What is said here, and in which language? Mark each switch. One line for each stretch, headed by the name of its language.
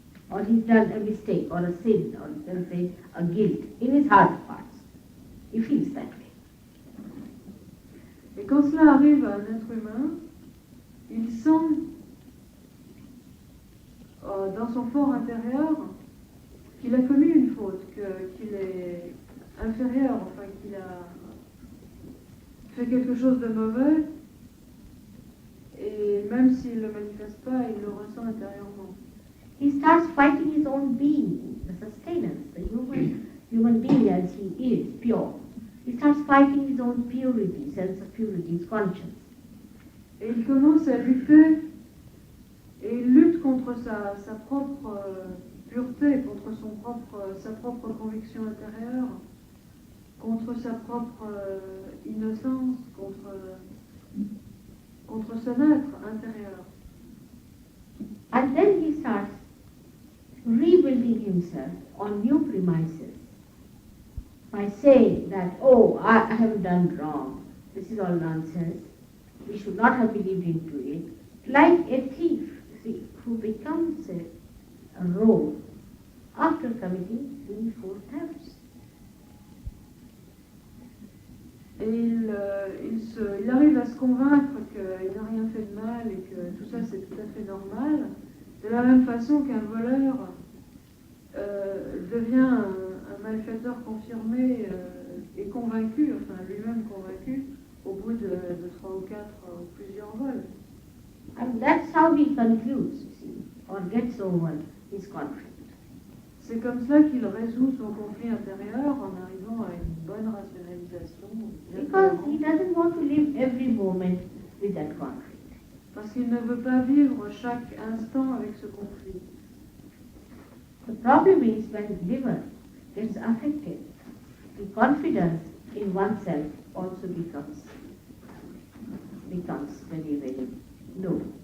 English: Or he's done a mistake or a sin or you can say a guilt in his heart of hearts. He feels that way.
French: Et quand cela arrive à un être humain, il sent dans son fort intérieur qu'il a commis une faute, qu'il est inférieur, enfin qu'il a fait quelque chose de mauvais, et même s'il ne le manifeste pas, il le ressent intérieurement.
English: He starts fighting his own being, the sustenance, the human being as he is, pure. He starts fighting his own purity, sense of purity, his conscience.
French: Et il commence à lutter, et il lutte contre sa propre pureté, contre sa propre conviction intérieure, contre sa propre innocence, contre son être intérieur.
English: And then he starts rebuilding himself on new premises by saying that, oh, I have done wrong, this is all nonsense, we should not have believed into it, like a thief, see, who becomes a rogue after committing 3-4 thefts.
French: Et il arrive à se convaincre qu'il n'a rien fait de mal et que tout ça c'est tout à fait normal, de la même façon qu'un voleur devient un malfaiteur confirmé et convaincu, enfin lui-même convaincu, au bout de 3 ou 4 ou plusieurs vols.
English: And that's how he concludes, you see, or gets over his conflict.
French: C'est comme ça qu'il résout son conflit intérieur en arrivant à une bonne rationalisation.
English: Because he doesn't want to live every moment with that conflict.
French: Parce qu'il ne veut pas vivre chaque instant avec ce conflit.
English: The problem is when the liver gets affected, the confidence in oneself also becomes very, very low.